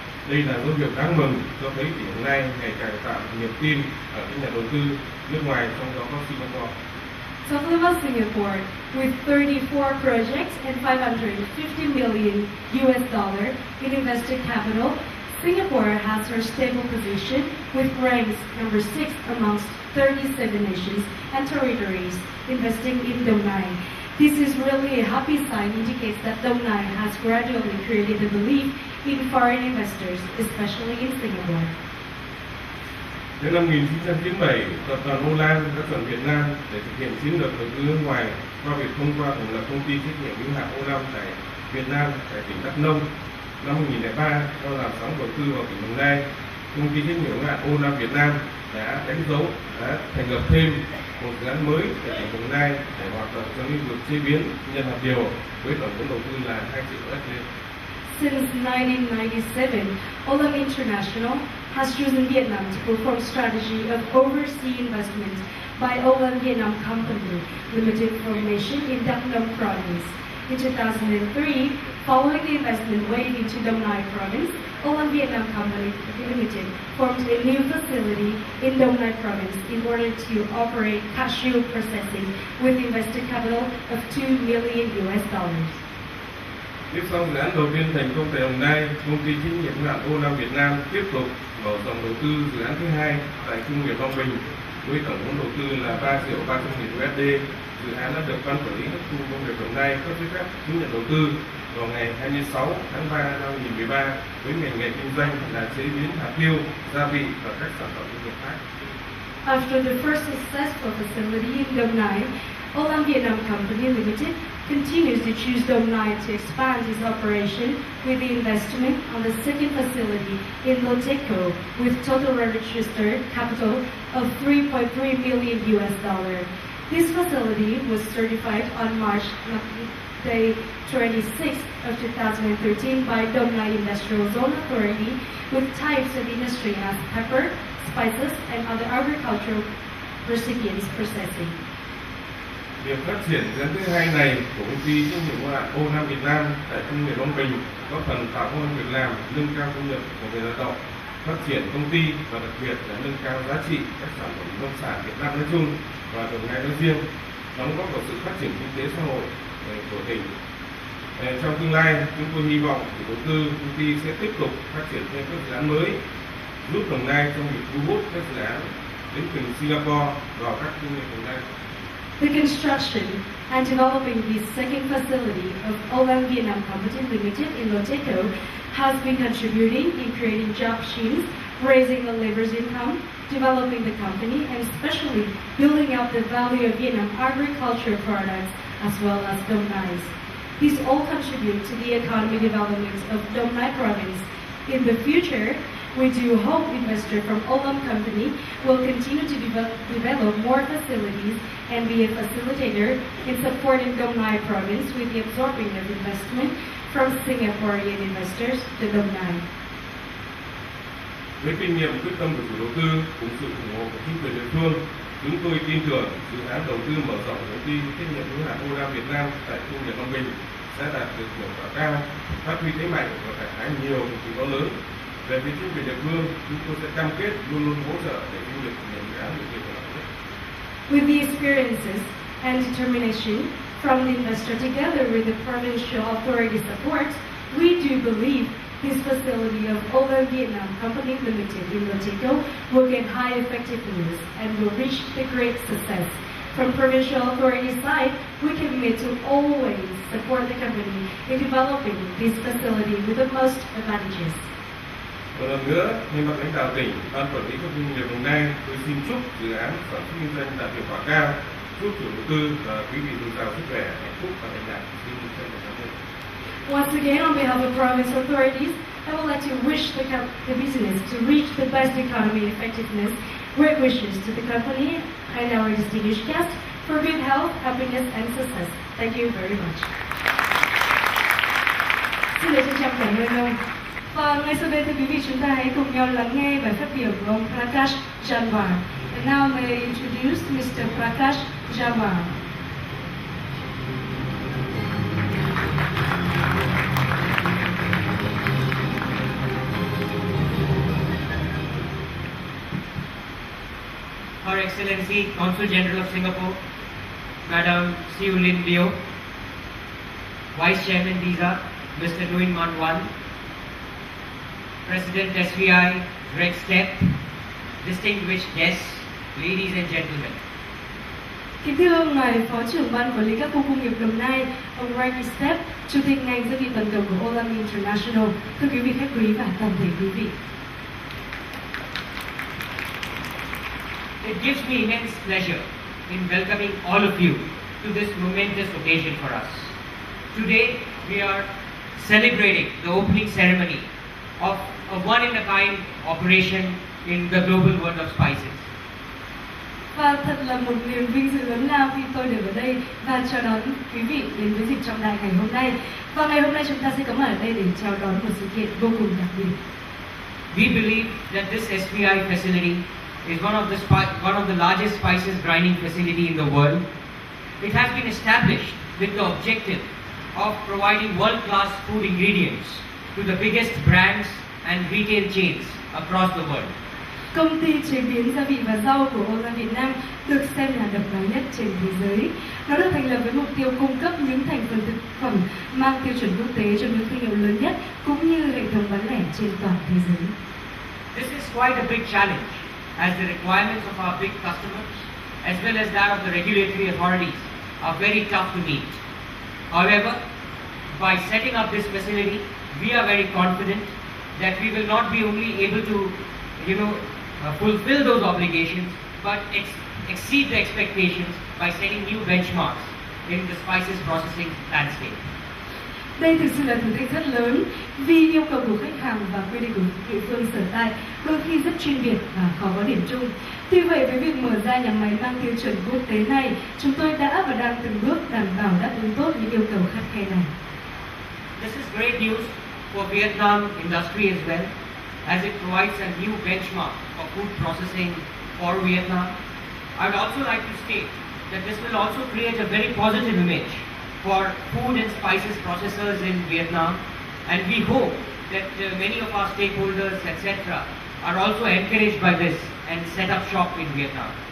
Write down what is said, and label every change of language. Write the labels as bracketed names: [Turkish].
[Vietnamese] Đây là dấu hiệu đáng mừng cho thấy tỉnh Đồng Nai ngày càng tạo niềm tin ở các nhà đầu tư nước ngoài, trong đó có Singapore. [English] Talking about Singapore, with 34 projects and $550 million in invested capital, Singapore has her stable position with ranks number 6 amongst 37 nations and territories investing in Đồng Nai. This is really a happy sign, indicates that Đồng Nai has gradually created a belief in foreign investors, especially in Singapore. [Vietnamese] Đến năm 1997, tập đoàn Olam đã chọn Việt Nam để thực hiện chiến lược đầu tư nước ngoài qua việc thông qua thành lập công ty trách nhiệm hữu hạn Olam tại Việt Nam tại tỉnh Đắk Nông. Năm 2003, do làn sóng đầu tư vào tỉnh Đồng Nai, công ty trách nhiệm hữu hạn Olam Việt Nam đã thành lập thêm một dự án mới tại tỉnh Đồng Nai để hoạt động trong lĩnh vực chế biến nhân hạt điều với tổng vốn đầu tư là 2 triệu USD. [English] Since 1997, Olam International has chosen Vietnam to perform strategy of overseas investment by Olam Vietnam Company Limited formation in Đắk Nông province. In 2003, following the investment wave into Đồng Nai province, Olam Vietnam Company Limited formed a new facility in Đồng Nai province in order to operate cashew processing with invested capital of $2 million. [Vietnamese] Tiếp sau dự án đầu tiên thành công tại Đồng Nai, công ty trách nhiệm hữu hạn Olam Việt Nam tiếp tục mở rộng đầu tư dự án thứ hai tại khu công nghiệp Long Bình với tổng vốn đầu tư là 3 triệu 300 nghìn USD. Dự án đã được ban quản lý các khu công nghiệp Đồng Nai cấp giấy phép chứng nhận đầu tư vào ngày 26 tháng 3 năm 2013 với ngành nghề kinh doanh là chế biến hạt tiêu, gia vị và các sản phẩm công nghiệp khác. [English] After the first successful facility in Đồng Nai, Olam Vietnam Company Limited continues to choose Đồng Nai to expand its operation with the investment on the second facility in DịCH with total registered capital of $3.3 million. This facility was certified on March 26 of 2013 by Đồng Nai Industrial Zone Authority with types of industry as pepper, spices and other agricultural recipients processing. [Vietnamese] Việc phát triển dự án thứ hai này của công ty trách nhiệm hữu hạn Olam Việt Nam tại khu công nghiệp Long Bình có phần tạo công ăn việc làm, nâng cao thu nhập của người lao động, phát triển công ty và đặc biệt là nâng cao giá trị các sản phẩm nông sản Việt Nam nói chung và Đồng Nai nói riêng, đóng góp vào sự phát triển kinh tế xã hội của tỉnh. Trong tương lai, chúng tôi hy vọng chủ đầu tư công ty sẽ tiếp tục phát triển thêm các dự án mới, giúp Đồng Nai trong việc thu hút các dự án đến từ Singapore vào các khu công nghiệp Đồng Nai. [English] The construction and developing the second facility of Olam Vietnam Company Limited in DịCH has been contributing in creating job streams, raising the labor's income, developing the company, and especially building up the value of Vietnam agricultural products as well as Đồng Nai's. These all contribute to the economic development of Đồng Nai province. In the future, we do hope investors from Olam Company will continue to develop more facilities and be a facilitator in supporting Đồng Nai province with the absorbing of investment from Singaporean investors to Đồng Nai. [Vietnamese] Với kinh nghiệm quyết tâm của chủ đầu tư cùng sự ủng hộ của chính quyền địa phương, chúng tôi tin tưởng dự án đầu tư mở rộng công ty trách nhiệm hữu hạn Olam Việt Nam tại khu công nghiệp Long Bình sẽ đạt được hiệu quả cao, phát huy thế mạnh và khai thác nhiều rủi ro lớn. Về phía chính quyền địa phương, chúng tôi sẽ cam kết luôn luôn hỗ trợ để du lịch thực hiện dự án được hiệu quả nhất. [English] With the experiences and determination from the investor together with the provincial authority support, we do believe this facility of Olam Vietnam Company Limited in Mexico will get high effectiveness and will reach the great success. From provincial authority side, we commit to always support the company in developing this facility with the most advantages. [Vietnamese] Một lần nữa, thay mặt lãnh đạo tỉnh, ban quản lý các doanh nghiệp Đồng Nai, tôi xin chúc dự án sản xuất kinh doanh đạt hiệu quả cao, chúc chủ đầu tư và quý vị dồi dào sức khỏe, hạnh phúc và thành đạt. Xin trân trọng cảm ơn. [English] Once again, on behalf of province authorities, I would like to wish the business to reach the best economy effectiveness. Great wishes to the company and our distinguished guests for good health, happiness, and success. Thank you very much. [Vietnamese] Xin được trân trọng cảm ơn ông. Và ngay sau đây, thưa quý vị, chúng ta hãy cùng nhau lắng nghe bài phát biểu của ông Prakash Janwar. [English] And now may I introduce Mr. Prakash Janwar. Her Excellency Consul General of Singapore, Madam Siu Lin Leo, Vice Chairman DİCH, Mr. Nguyen Man Wan, President SVI Greg Step, distinguished guests, ladies and gentlemen. [Vietnamese] Kính thưa ngài Phó trưởng ban quản lý các khu công nghiệp Đồng Nai, ông Greg Step, Chủ tịch ngành gia vị toàn cầu của Olam International, thưa quý vị khách quý và toàn thể quý vị. [English] It gives me immense pleasure in welcoming all of you to this momentous occasion for us. Today we are celebrating the opening ceremony of a one-in-a-kind operation in the global world of spices. [Vietnamese] Và thật là một niềm vinh dự lớn lao khi tôi được ở đây và chào đón quý vị đến với dịp trọng đại ngày hôm nay. Và ngày hôm nay chúng ta sẽ có mặt ở đây để chào đón một sự kiện vô cùng đặc biệt. [English] We believe that this SVI facility is one of the largest spices grinding facility in the world. It has been established with the objective of providing world-class food ingredients to the biggest brands and retail chains across the world. [Vietnamese] Công ty chế biến gia vị và rau của Olam Việt Nam được xem là độc đáo nhất trên thế giới. Nó được thành lập với mục tiêu cung cấp những thành phần thực phẩm mang tiêu chuẩn quốc tế cho những thương hiệu lớn nhất cũng như hệ thống bán lẻ trên toàn thế giới. [English] This is quite a big challenge, as the requirements of our big customers, as well as that of the regulatory authorities, are very tough to meet. However, by setting up this facility, we are very confident that we will not be only able to, fulfill those obligations, but exceed the expectations by setting new benchmarks in the spices processing landscape. [Vietnamese] Đây thực sự là thử thách rất lớn vì yêu cầu của khách hàng và quy định của địa phương sở tại đôi khi rất chuyên biệt và khó có điểm chung. Tuy vậy, với việc mở ra nhà máy mang tiêu chuẩn quốc tế này, chúng tôi đã và đang từng bước đảm bảo đáp ứng tốt những yêu cầu khắt khe này. [English] This is great news for Vietnam industry as well, as it provides a new benchmark for food processing for Vietnam. I would also like to state that this will also create a very positive image for food and spices processors in Vietnam, and we hope that many of our stakeholders, etc., are also encouraged by this and set up shop in Vietnam.